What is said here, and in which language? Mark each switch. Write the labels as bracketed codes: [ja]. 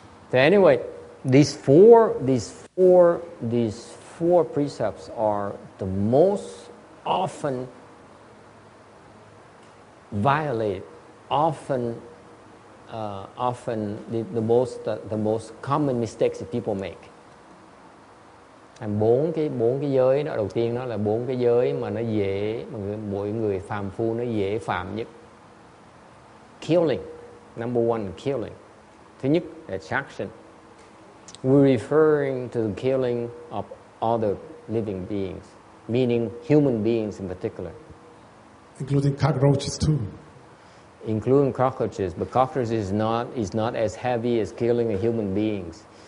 [en] So anyway, these four precepts are the most often violated, often the most common mistakes that people make. [vi] Bốn cái giới đó, đầu tiên đó là 4 cái giới mà nó dễ, mà mỗi người phàm phu nó dễ phạm nhất. [en] Killing, number one, killing. [vi] Thứ nhất là sát sinh. [en] We're referring to the killing of other living beings, meaning human beings in particular. Including cockroaches too. Including cockroaches, but cockroaches is not as heavy as killing a human beings.